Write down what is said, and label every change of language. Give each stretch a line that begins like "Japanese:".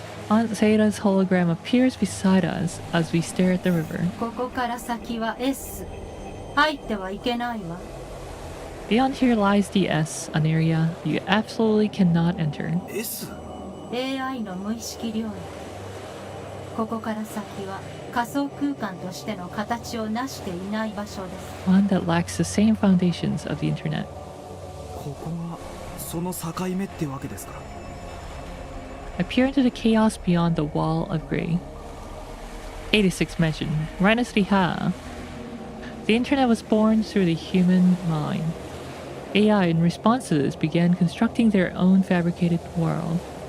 English: Aunt Zeta's hologram appears beside us as we stare at the river.
Japanese: ここから先は S。入ってはいけないわ。
English: Beyond here lies the S, an area you absolutely cannot enter. S?
Japanese: AI の無意識領域。ここから先は仮想空間としての形を成していない場所です。
English: One that lacks the same foundations of the internet.
Japanese: ここがその境目ってわけですか。
English: I peer into the chaos beyond the wall of grey. 86 mentioned. Riha. The internet was born through the human mind. AI, in response to this, began constructing their own fabricated world.